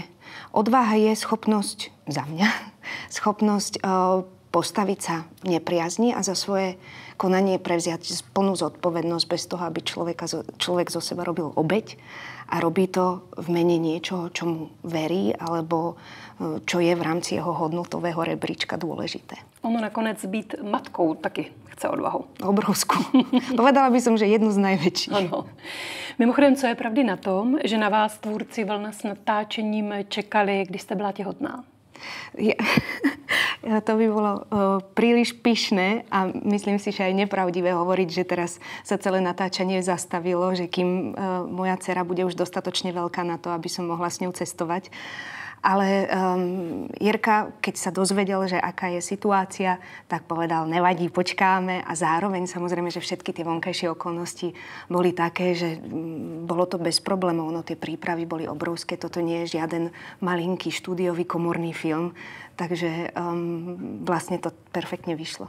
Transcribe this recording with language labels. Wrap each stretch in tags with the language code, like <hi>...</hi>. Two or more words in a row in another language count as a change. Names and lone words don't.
<sk>Odvaha je schopnosť, za mňa, schopnosť postaviť sa nepriazni a za svoje konanie prevziať plnú zodpovednosť bez toho, aby človek zo seba robil obeť a robí to v mene niečoho, čomu verí alebo čo je v rámci jeho hodnotového rebríčka dôležité.</sk> <cs>Ono nakonec být matkou taky chce odvahu.</cs> <sk>Obrovskú. Povedala by som, že jednu z najväčších.</sk> <cs>Ano. Mimochodem, co je pravdy na tom, že na vás tvůrci Vln s natáčením čekali, když jste byla těhotná?</cs> <sk>To by bolo príliš pyšné a myslím si, že aj nepravdivé hovoriť, že teraz sa celé natáčanie zastavilo, že kým moja dcera bude už dostatočne veľká na to, aby som mohla s ňou cestovať. Ale Jirka, keď sa dozvedel, že aká je situácia, tak povedal, nevadí, počkáme a zároveň samozrejme, že všetky tie vonkajšie okolnosti boli také, že bolo to bez problémov, no tie prípravy boli obrovské, toto nie je žiaden malinký štúdiový komorný film, takže vlastne to perfektne vyšlo.</sk>